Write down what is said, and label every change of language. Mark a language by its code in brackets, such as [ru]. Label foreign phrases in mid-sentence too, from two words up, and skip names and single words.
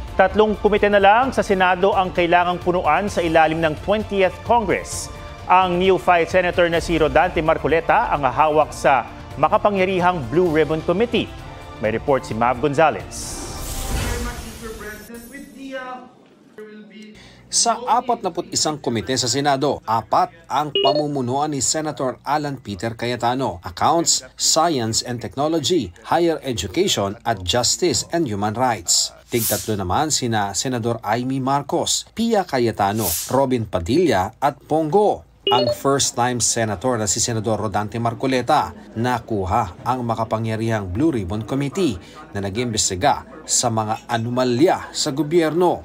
[tl] Tatlong komite na lang sa Senado ang kailangang punuan sa ilalim ng 20th Congress. Ang [en] neophyte Senator [tl] na si Rodante Marcoleta ang hahawak sa makapangyarihang Blue Ribbon Committee. May report si Mav Gonzalez. Sa 41 komite sa Senado, 4 ang pamumunuan ni Senator Alan Peter Cayetano: Accounts, Science and Technology, Higher Education at Justice and Human Rights. Tig-3 naman sina Senador Amy Marcos, Pia Cayetano, Robin Padilla at Pongo. Ang [en] first-time senator [tl] na si Senador Rodante Marcoleta nakuha ang makapangyarihang Blue Ribbon Committee na nag-imbestiga sa mga anomalya sa gobyerno.